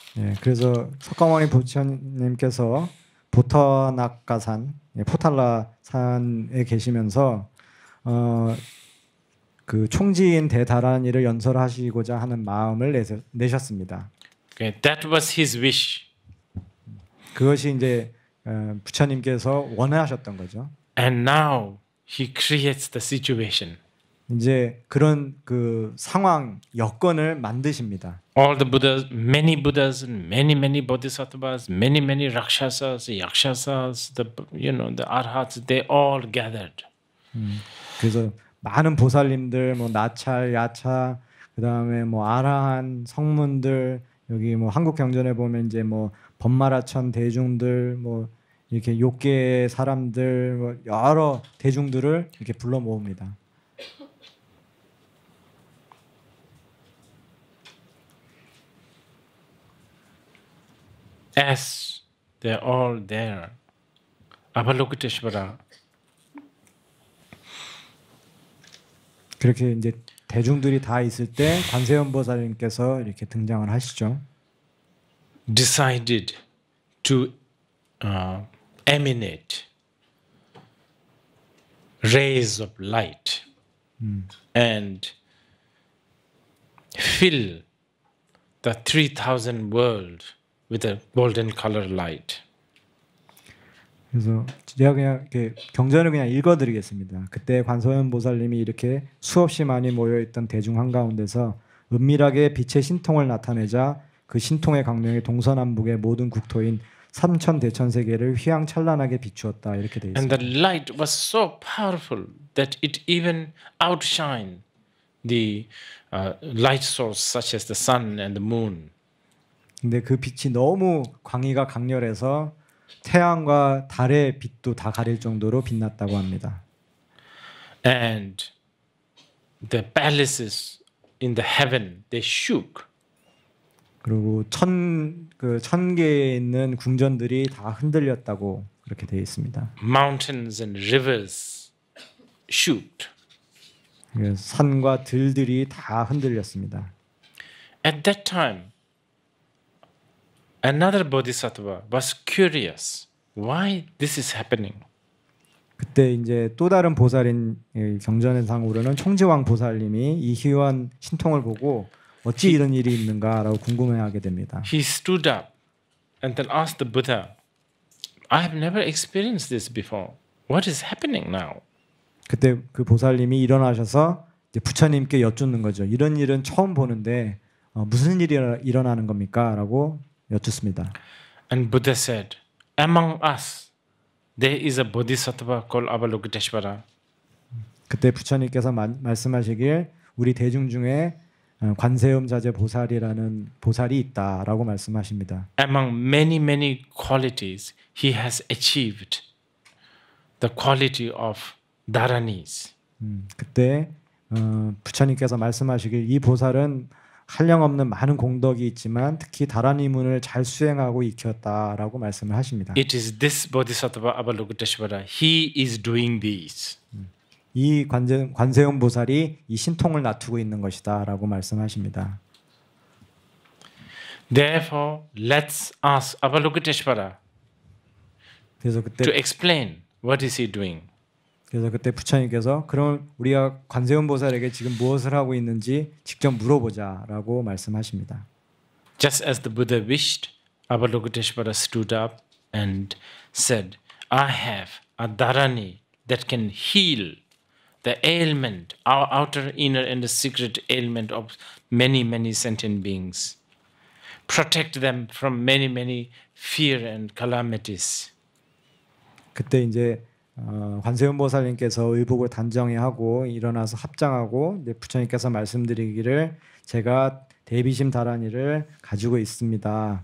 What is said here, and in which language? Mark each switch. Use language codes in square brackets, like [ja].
[ko] 예, 그래서 석가모니 부처님께서 보터나카산, 포탈라산에 계시면서 그 총지인 대다란이를 연설하시고자 하는 마음을 내셨습니다. [en] Okay, that was his wish. [ko] 그것이 이제 부처님께서 원하셨던 거죠. [en] And now he creates the situation. [ko] 이제 그런 그 상황 여건을 만드십니다. [en] All the Buddhas, many bodhisattvas, many rakshasas, yakshasas, the arhats, they all gathered. [ko] 그래서 많은 보살님들, 뭐 나찰, 야차, 그다음에 뭐 아라한 성문들, 여기 뭐 한국 경전에 보면 이제 뭐 법마라천 대중들, 뭐 이렇게 욕계 사람들, 뭐 여러 대중들을 이렇게 불러 모읍니다. [en] As they're all there, Avalokiteshvara [ko] 그렇게 이제 대중들이 다 있을 때 관세음 보살님께서 이렇게 등장을 하시죠. [en] decided to emanate rays of light and fill the 3,000 world with a golden color light. [ko] 그래서 제가 그냥 이렇게 경전을 그냥 읽어드리겠습니다. 그때 관세음 보살님이 이렇게 수없이 많이 모여있던 대중 한가운데서 은밀하게 빛의 신통을 나타내자 그 신통의 강명이 동서남북의 모든 국토인 삼천 대천 세계를 휘황찬란하게 비추었다 이렇게 돼 [en] And [ko] 있습니다. [en] the light was so powerful that it even outshined the light source such as the sun and the moon. [ko] 근데 그 빛이 너무 광의가 강렬해서 태양과 달의 빛도 다 가릴 정도로 빛났다고 합니다. [en] And the palaces in the heaven, they shook. [ko] 그리고 천 개에 있는 궁전들이 다 흔들렸다고 그렇게 되어 있습니다. [en] Mountains and rivers shook. [ko] 그래서 산과 들들이 다 흔들렸습니다. [en] At that time, another bodhisattva was curious. Why this is happening? [ko] 그때 이제 또 다른 보살인 경전상으로는 총지왕 보살님이 이 희유한 신통을 보고 어찌 이런 일이 있는가라고 궁금해하게 됩니다. [en] He stood up and then asked the Buddha, I have never experienced this before. What is happening now? [ko] 그때 그 보살님이 일어나셔서 이제 부처님께 여쭙는 거죠. 이런 일은 처음 보는데 무슨 일이 일어나는 겁니까? 라고 여쭙습니다. [en] And Buddha said, among us, there is a bodhisattva called Avalokiteshvara. [ko] 그때 부처님께서 말씀하시길 우리 대중 중에 관세음 자제 보살이라는 보살이 있다라고 말씀하십니다. [en] Among many qualities, he has achieved the quality of Dharanis. [ko] 그때 부처님께서 말씀하시길 이 보살은 한량없는 많은 공덕이 있지만 특히 다라니문을 잘 수행하고 익혔다라고 말씀을 하십니다. [en] It is this bodhisattva Avalokiteshvara. He is doing this. [ko] 이 관세음 보살이 이 신통을 나투고 있는 것이다라고 말씀하십니다. [en] Therefore, let's ask Avalokiteshvara [ko] 그래서 [en] to [ko] 그때 [en] explain what is he doing. [ko] 부처님께서 그럼 우리가 관세음 보살에게 지금 무엇을 하고 있는지 직접 물어보자라고 말씀하십니다. [en] Just as the Buddha wished, Avalokiteshvara stood up and said, I have a dharani that can heal the ailment, our outer, inner, and the secret ailment of many sentient beings. Protect them from many fear and calamities. [ko] 그때 이제 관세음 보살님께서 의복을 단정히 하고 일어나서 합장하고 이제 부처님께서 말씀드리기를 제가 대비심 다라니를 가지고 있습니다.